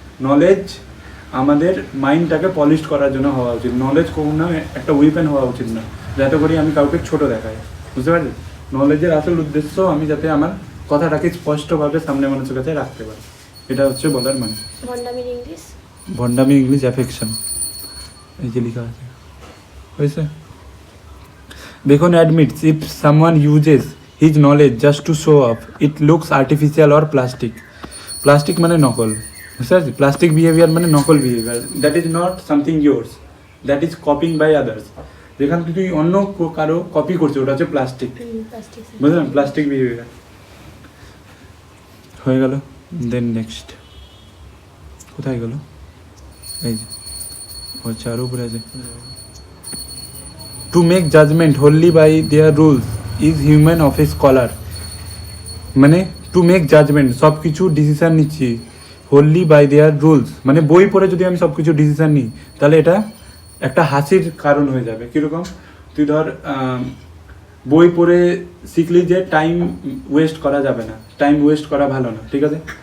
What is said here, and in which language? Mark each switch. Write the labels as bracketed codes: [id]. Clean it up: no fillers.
[bn] Knowledge আমাদের মাইন্ডটাকে polish করার জন্য হওয়া উচিত, নলেজ কখনো একটা উইপেন হওয়া উচিত না যাতে করে আমি কাউকে ছোট দেখাই, বুঝতে পারছিস? নলেজের আসল উদ্দেশ্য আমি যাতে আমার কথাটাকে স্পষ্টভাবে সামনে মানুষের কাছে রাখতে পারি, এটা হচ্ছে বলার মানে। ভন্ডামির ইংলিশ, ভণ্ডামি ইংলিশ অ্যাফেকশন, এই যে লেখা আছে, হয়েছে? [en] Bacon admits if someone uses his knowledge just to show off, it looks artificial or plastic. [bn] Plastic মানে নকল, বুঝতে পারছিস? প্লাস্টিক বিহেভিয়ার মানে নকল behaviour, [en] That is not something yours, that is copying by others. [bn] যেখান থেকে তুই অন্য কারো কপি করছে, ওটা হচ্ছে প্লাস্টিক, প্লাস্টিক, বুঝলেন? প্লাস্টিক বিহেভিয়ার হয়ে গেল। দেন নেক্সট কোথায় গেল? এই যে আচ্ছা, আরও উপরে আছে। [en] To make judgment wholly by their rules is human of a scholar. [bn] মানে [en] to make judgement, [bn] সব কিছু ডিসিশান নিচ্ছি [en] wholly by their rules, [bn] মানে বই পড়ে যদি আমি সব কিছু ডিসিশান নিই, তাহলে এটা একটা হাসির কারণ হয়ে যাবে। কীরকম? তুই ধর বই পড়ে শিখলি যে টাইম ওয়েস্ট করা যাবে না, টাইম ওয়েস্ট করা ভালো না, ঠিক আছে?